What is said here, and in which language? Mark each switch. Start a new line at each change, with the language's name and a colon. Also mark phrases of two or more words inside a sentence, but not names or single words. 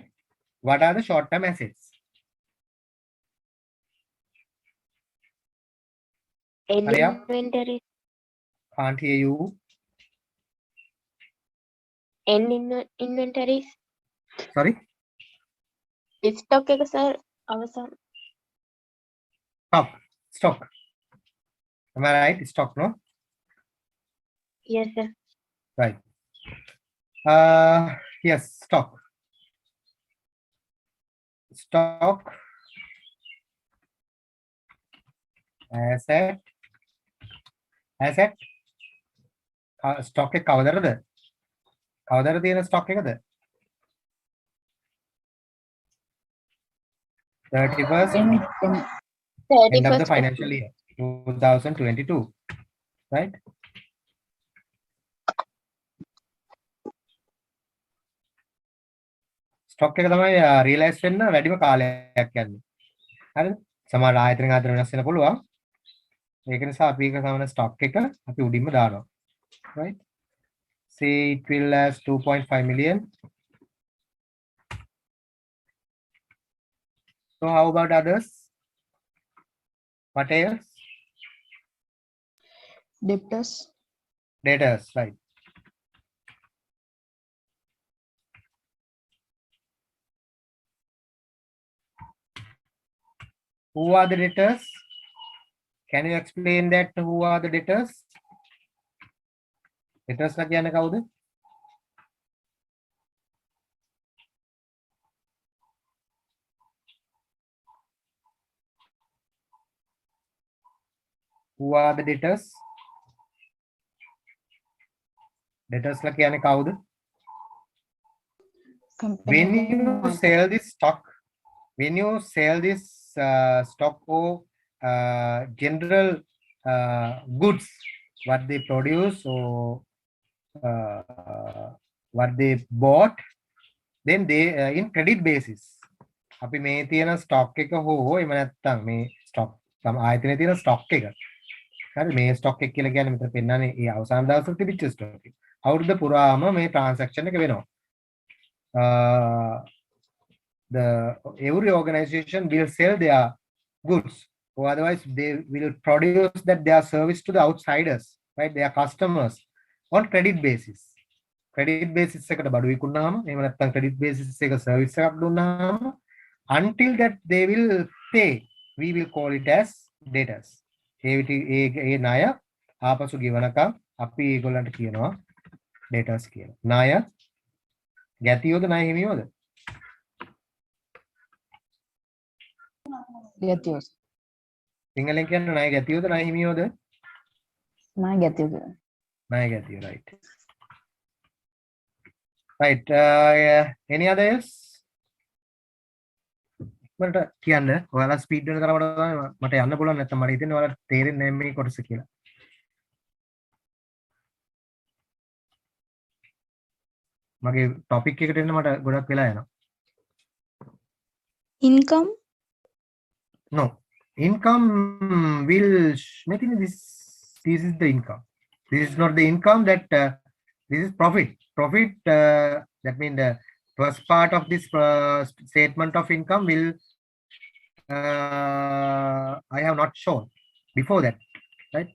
English: What are the short term assets? Arya? Inventory. Can't hear you. Inventories. Sorry.
Sinhala: Stock එක sir අවසන්.
English: Stock. Am I right? Stock, no? Yes sir. Right. Yes, stock. Stock. Asset.
Sinhala: Stock එක කවදරද? කවදර තියෙන stock එකද?
English: 31st end of the financial year 2022, right?
Sinhala: stock එක තමයි realize වෙන්න වැඩිම කාලයක් යන්නේ. හරිද? සමහර ආයතන අතර වෙනස් වෙන්න පුළුවන්. ඒක නිසා අපි එක සමන stock එක අපි උඩින්ම දානවා.
English: Right? Say it will as 2.5 million. So how about others? What else? Debtors. Debtors, right? Who are the debtors? Can you explain that? Who are the debtors?
Sinhala: Debtors ලා කියන්නේ කවුද?
English: Who are the debtors?
Sinhala: Debtors ලා කියන්නේ කවුද?
English: When you sell this stock, stock or general goods, what they produce or what they bought, then they in credit basis.
Sinhala: අපි මේ තියෙන stock එක හෝ එහෙම නැත්නම් මේ stock තම ආයතනයේ තියෙන stock එක. හරි මේ stock එක කියලා කියන්නේ මෙතන පෙන්නන්නේ ඒ අවසාන දවසේ තිබිච්ච stock එක. අවුරුද්ද පුරාම මේ transaction එක වෙනවා.
English: The every organization will sell their goods, or otherwise they will produce that their service to the outsiders, right? Their customers on credit basis. Credit basis
Sinhala: එකට බඩු විකුණාම එහෙම නැත්නම්
English: credit basis
Sinhala: එක service එකක් දුන්නාම
English: until that they will pay, we will call it as debtors.
Sinhala: ඒ ණය ආපසු ගෙවනකම් අපි ඒගොල්ලන්ට කියනවා debtors කියලා. ණය ගැතියෝද ණය හිමියෝද? ගැතියෝ. සිංහලෙන් කියන්නේ ණය ගැතියෝද ණය හිමියෝද? ණය ගැතියෝ. ණය ගැතියෝ,
English: right. Right. Any others?
Sinhala: මට කියන්න ඔයාලා ස්පීඩ් වෙන තරමට තමයි මට යන්න පුළුවන්, නැත්නම් මට හිතෙන්නේ ඔයාලට තේරෙන්නේ නැහැ මේ කොටස කියලා. මගේ ටොපික් එකට එන්න මට ගොඩක් වෙලා යනවා.
English: income, No, income will, I think this is the income. This is not the income, that this is profit. Profit, that means the first part of this statement of income will, I have not shown before that, right?